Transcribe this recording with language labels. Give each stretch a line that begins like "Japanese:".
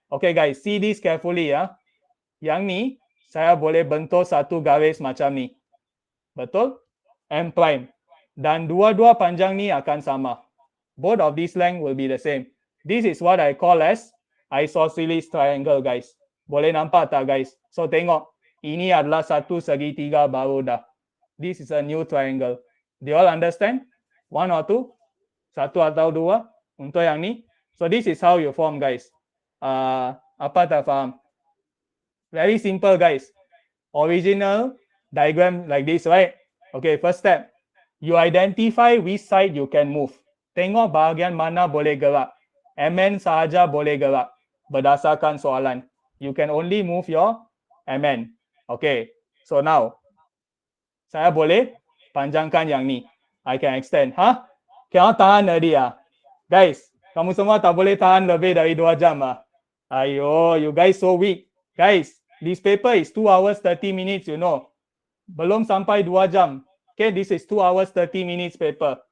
English: Okay guys, see this carefully ya.
Malay: Yang ni, saya boleh bentuk satu garis macam ni. Betul? M prime. Dan dua-dua panjang ni akan sama.
English: Both of these length will be the same. This is what I call as isosceles triangle guys.
Malay: Boleh nampak tak guys? So tengok, ini adalah satu segitiga baru dah.
English: This is a new triangle. Do you all understand? 1 or 2?
Malay: Satu atau dua untuk yang ni.
English: So this is how you form guys.
Malay: Apa tak faham?
English: Very simple guys. Original diagram like this, right? Okay, first step. You identify which side you can move.
Malay: Tengok bahagian mana boleh gerak.
English: MN sahaja boleh gerak.
Malay: berdasarkan soalan.
English: You can only move your MN. Okay.
Malay: So now, saya boleh panjangkan yang ni.
English: I can extend. Ha? Cannot tahan already ah.
Malay: Guys, kamu semua tak boleh tahan lebih dari 2 jam ah.
English: Ayo, you guys so weak. Guys, this paper is 2 hours 30 minutes, you know.
Malay: Belum sampai 2 jam.
English: Okay, this is 2 hours 30 minutes paper.